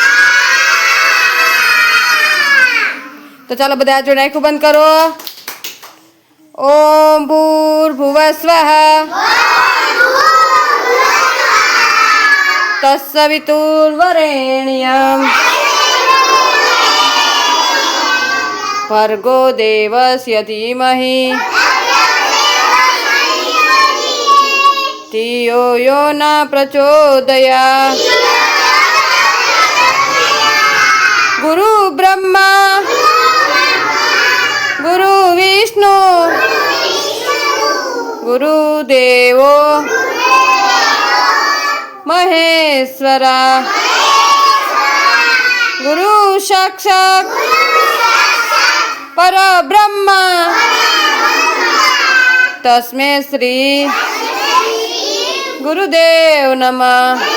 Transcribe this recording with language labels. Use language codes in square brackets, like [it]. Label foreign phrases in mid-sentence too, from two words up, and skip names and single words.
[gu] તો ચાલો બધા આ જોડે આંખો બંધ કરો। [sa] ઓમ ભૂર્ભુવઃ સ્વાહા તત્સવિતુર્વરેણ્યં ભર્ગો દેવસ્ય ધીમહિ धियो यो न प्रचोदयात्। गुरु ब्रह्मा गुरु विष्णु गुरुदेवो महेश्वरा गुरु साक्षात् परब्रह्मा तस्मै श्री गुरुदेव नमः।